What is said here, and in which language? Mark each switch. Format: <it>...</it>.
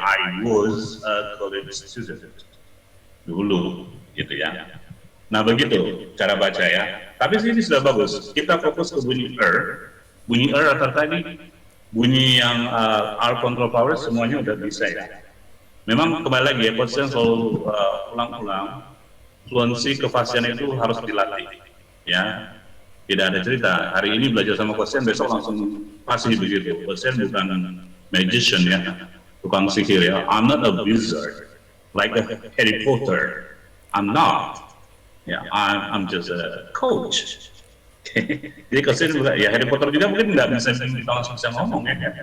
<en>I was a college student</en> <id>dulu, gitu ya. Nah begitu cara baca ya. Tapi sini sudah bagus. Kita fokus ke bunyi bunyi atau tadi bunyi yang R control power semuanya udah bisa ya. Memang kembali lagi ya, Coach selalu ulang-ulang. Fluensi kefasihan itu harus dilatih, ya. Tidak ada cerita. Hari ini belajar sama Coach besok langsung pasti begitu. Coach bukan magician ya, tukang sihir ya.</id> <en>I'm not a wizard like a Harry Potter. I'm not. Ya, I'm just a coach.</en> <id>Jadi Coach ya Harry Potter juga mungkin nggak bisa langsung bisa ngomong ya.</id>